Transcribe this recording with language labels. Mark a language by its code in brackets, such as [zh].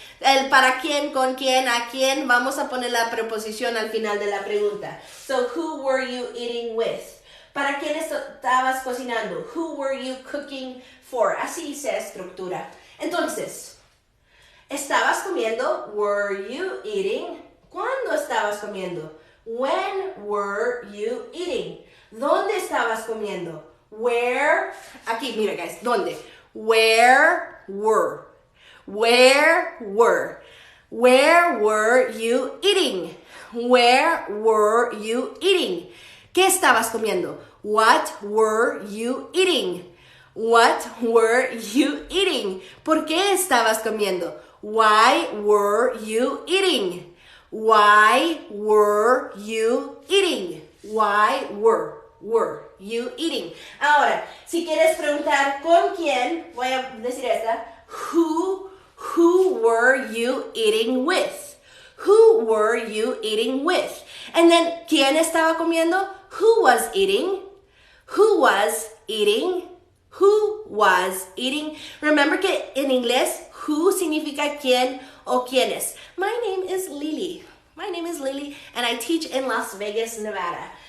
[es] El para quién, con quién, a quién. Vamos a poner la preposición al final de la pregunta. [en] So, who were you eating with? [es] ¿Para quién estabas cocinando? [en] Who were you cooking for? [es] Así se estructura. Entonces, ¿estabas comiendo? [en] Were you eating? [es] ¿Cuándo estabas comiendo? [en] When were you eating? [es] ¿Dónde estabas comiendo? [en] Where, [es] aquí, mira guys, ¿dónde? [en] Where were? Where were? Where were you eating? Where were you eating? [es] ¿Qué estabas comiendo? [en] What were you eating? What were you eating? [es] ¿Por qué estabas comiendo? [en] Why were you eating? Why were you eating? Why were you eating? [es] Ahora, si quieres preguntar con quién, voy a decir esta. [en] Who were you eating with? Who were you eating with? And then, [es] ¿quién estaba comiendo? [en] Who was eating? Who was eating? Who was eating? [es] Remember que en inglés, who significa quién o quiénes. [en] My name is Lili. My name is Lili, and I teach in Las Vegas, Nevada.